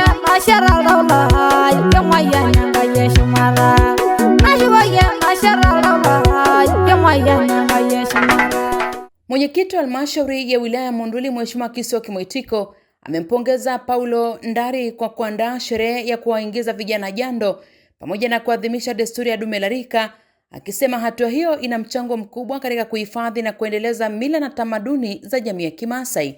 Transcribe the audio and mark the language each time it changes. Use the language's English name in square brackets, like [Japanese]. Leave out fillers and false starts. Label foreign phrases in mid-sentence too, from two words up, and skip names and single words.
[Swahili] masharal dawla Yamaya nyanga yeshumara Najwaya masharal dawla Yamaya nyanga yeshumara. Mwenyekiti wa halmashauri ya wilaya Monduli Mheshimiwa Kiswa Kimwitiko amempongeza Paulo Ndari kwa kuandaa sherehe ya kuwaingiza vijana jando pamoja na kuadhimisha desturi ya dume la rika, akisema hatua hiyo ina mchango mkubwa katika kuhifadhi na kuendeleza mila na tamaduni za jamii ya Kimasai.